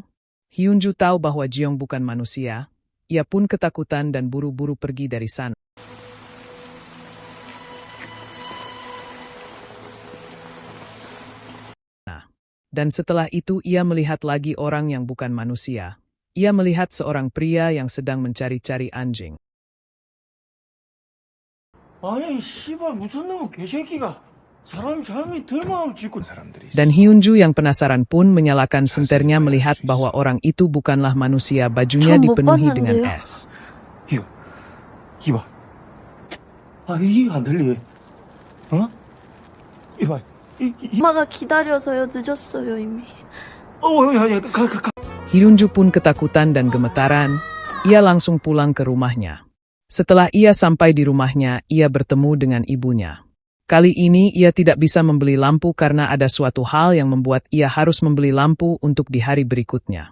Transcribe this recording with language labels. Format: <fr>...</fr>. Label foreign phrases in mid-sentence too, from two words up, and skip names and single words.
<id>Hyunju tahu bahwa Jeong bukan manusia. Ia pun ketakutan dan buru-buru pergi dari sana. Dan setelah itu ia melihat lagi orang yang bukan manusia. Ia melihat seorang pria yang sedang mencari-cari anjing.</id> <ko>아니 씨발 무슨 놈의 개새끼가 사람 잘못 들마음 짓고</ko> <id>Dan Hyunju yang penasaran pun menyalakan senternya melihat bahwa orang itu bukanlah manusia, bajunya dipenuhi dengan es.</id> <ko>이봐 이게 안 들리 어? 이봐 엄마가 기다려서요. 늦었어요, 이미.</ko> <id>Hyunju pun ketakutan dan gemetaran. Ia langsung pulang ke rumahnya. Setelah ia sampai di rumahnya, ia bertemu dengan ibunya. Kali ini ia tidak bisa membeli lampu karena ada suatu hal yang membuat ia harus membeli lampu untuk di hari berikutnya.</id>